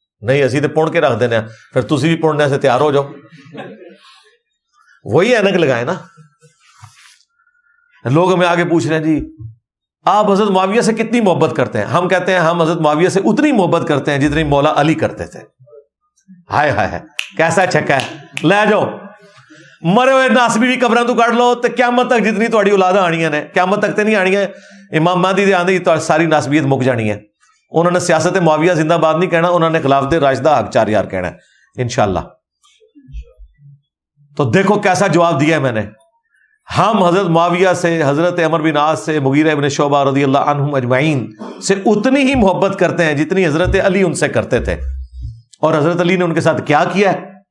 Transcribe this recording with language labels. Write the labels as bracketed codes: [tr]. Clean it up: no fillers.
[pa] نہیں اسی تو پڑھ کے رکھ دینا، پھر تسی بھی پڑھنے سے تیار ہو جاؤ. [ur] وہی اینک لگائے نا. لوگ ہمیں آگے پوچھ رہے ہیں جی آپ حضرت معاویہ سے کتنی محبت کرتے ہیں. ہم کہتے ہیں ہم حضرت معاویہ سے اتنی محبت کرتے ہیں جتنی مولا علی کرتے تھے. ہائے ہائے کیسا چھکا ہے. [pa] لے جاؤ مرے ہوئے ناسبی بھی قبراں تو کٹ لو تو قیامت تک جتنی تہاڈی اولاداں آنیاں نے، قیامت تک تے نہیں آنیاں. امام مہدی دے آندے تو ساری ناسبیت مک جانی ہے. [ur] انہوں نے سیاست معاویہ زندہ باد نہیں کہنا، انہوں نے خلافت راشدہ حق 4 یار کہنا ہے انشاءاللہ. تو دیکھو کیسا جواب دیا ہے میں نے. ہم حضرت معاویہ سے، حضرت عمر بن عاص سے، مغیرہ ابن شعبہ رضی اللہ عنہم اجمعین سے اتنی ہی محبت کرتے ہیں جتنی حضرت علی ان سے کرتے تھے. اور حضرت علی نے ان کے ساتھ کیا کیا ہے